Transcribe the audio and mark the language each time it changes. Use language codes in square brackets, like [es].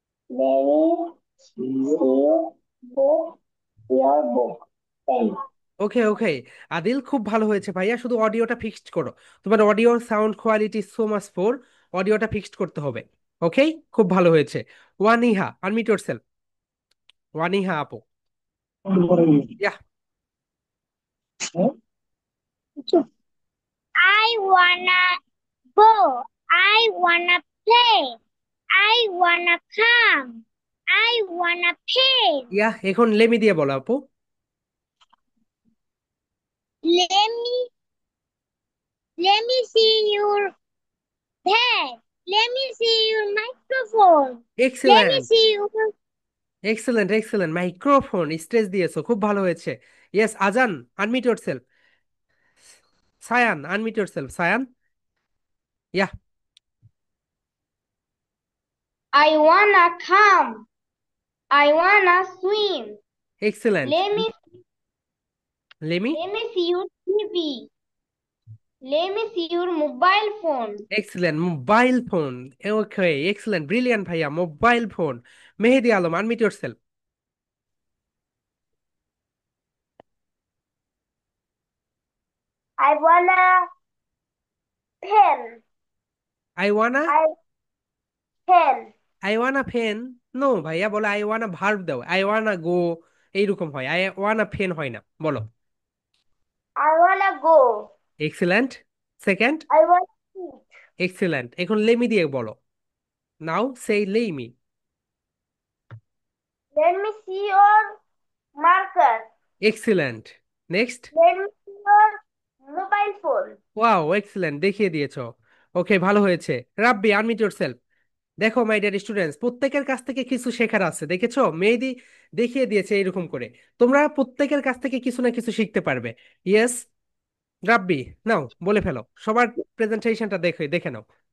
[en] Let me see book, your book. Pen. [bn] ওকে ওকে, আদিল খুব ভালো হয়েছে ভাইয়া, শুধু অডিওটা ফিক্সড করো। তোমার অডিওর sound quality [en] so much poor, [bn] অডিওটা ফিক্সড করতে হবে। ওকে, খুব ভালো হয়েছে। ওয়ানিহা, [en] Unmute yourself. [bn] ওয়ানিহা আপু। ইয়া, [en] I wanna go. I wanna play. I wanna come. I wanna pay. [bn] ইয়া, এখন লেমি দিয়ে বলো আপু। [en] Let me let me see your bag. Let me see your microphone. Let me excellent, see your excellent, excellent, [bn] microphone stress দিয়েছো, খুব ভালো হয়েছে। [en] Yes, Azan, unmute yourself. Sayan, unmute yourself, Sayan. Yeah, I wanna come. I wanna swim. Excellent. Let me let me, let me see your TV. Let me see your mobile phone. Excellent, mobile phone. Okay, excellent, brilliant ভাইয়া, mobile phone. Mehedi Alam, unmute yourself. I wanna pen. I wanna, I pen. I wanna pen. [bn] No ভাইয়া, বলো I wanna verb দাও, [en] I wanna go, [bn] এইরকম হয়, [en] I wanna pen [bn] হয় না, বলো। [en] I wanna go. Excellent, second. I wanna eat. Excellent, এখন let me [bn] দিয়ে বলো। [en] Now say let me. Let me see your marker. Excellent, next. Let me see your mobile phone. [bn] Wow, excellent, দেখিয়ে দিয়েছো। ওকে, ভালো হয়েছে। রাব্বি, [en] Unmute yourself. [bn] দেখো [en] my dear students, [bn] প্রত্যেকের কাছ থেকে কিছু শেখার আছে, দেখেছো মেহেদি দেখিয়ে দিয়েছে এইরকম করে। তোমরা প্রত্যেকের কাছ থেকে কিছু না কিছু শিখতে পারবে। ইয়েস, রাব্বি, নাও বলে ফেলো, সবার প্রেজেন্টেশনটা দেখে দেখে নাও।